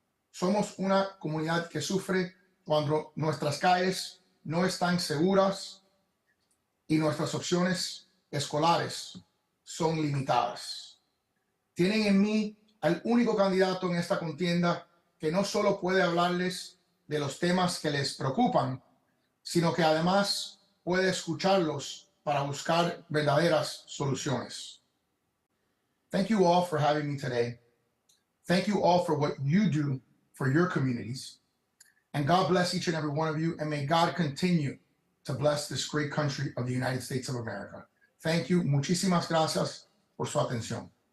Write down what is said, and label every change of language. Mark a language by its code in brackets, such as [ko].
[es] Somos una comunidad que sufre cuando nuestras calles no están seguras y nuestras opciones escolares son limitadas. Tienen en mí al único candidato en esta contienda que no solo puede hablarles de los temas que les preocupan, sino que además puede escucharlos para buscar verdaderas soluciones. [en] Thank you all for having me today. Thank you all for what you do for your communities. And God bless each and every one of you, and may God continue to bless this great country of the United States of America. Thank you. [es] Muchísimas gracias por su atención.